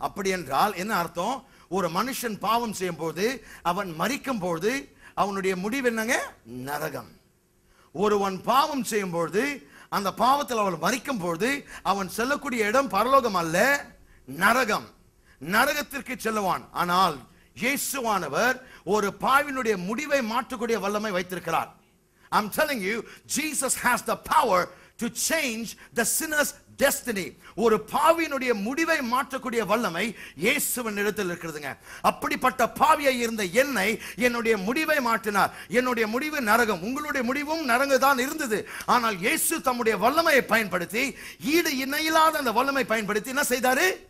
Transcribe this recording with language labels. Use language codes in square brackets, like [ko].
[ta] அப்படி என்றால் என்ன அர்த்தம்? ஒரு மனுஷன் பாவம் செய்யும் போது, அவன் மரிக்கும் போது அவனுடைய முடிவு என்னங்க? நரகம். ஒருவன் பாவம் செய்யும் பொழுது, அந்த பாவத்தில் அவன் மரிக்கும் பொழுது அவன் செல்லக்கூடிய இடம் பரலோகம் அல்ல, நரகம். நரகத்திற்கு செல்லுவான். ஆனால் இயேசுவானவர் ஒரு பாவினுடைய முடிவை மாற்றக்கூடிய வல்லமை வைத்திருக்கிறார். [en] I'm telling you, Jesus has the power to change the sinner's destiny. [ta] ஒரு பாவியினுடைய முடிவை மாற்றக்கூடிய வல்லமை இயேசுவின் இடத்தில் இருக்கிறதுங்க. அப்படிப்பட்ட பாவியாய் இருந்த என்னை என்னுடைய முடிவை மாற்றினார். என்னுடைய முடிவு நரகம், உங்களுடைய முடிவும் நரகம் தான் இருந்தது. ஆனால் இயேசு தம்முடைய வல்லமையை பயன்படுத்தி, ஈடு இணையில்லாத அந்த வல்லமை பயன்படுத்தி என்ன செய்தாரு?